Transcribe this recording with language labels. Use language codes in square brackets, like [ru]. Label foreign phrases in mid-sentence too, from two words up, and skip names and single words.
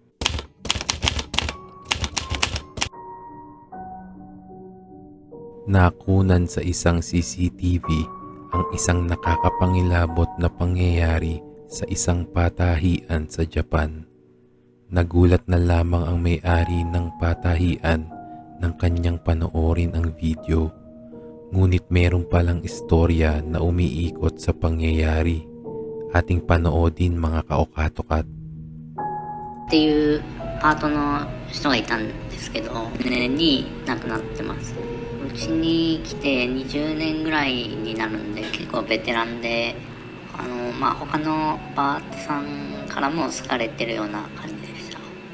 [tl] Nakunan sa isang CCTV ang isang nakakapangilabot na pangyayari sa isang patahian sa Japan. Nagulat na lamang ang may-ari ng patahian nang kanyang panoorin ang video. Ngunit meron palang istorya na umiikot sa pangyayari. Ating panoodin mga kaukato-kat. [ja] っていうパートの人がいたんですけど、年に亡くなってます。うちに来て20年ぐらいになるんで、結構ベテランで、他のパートさんからも好かれてるような感じでした。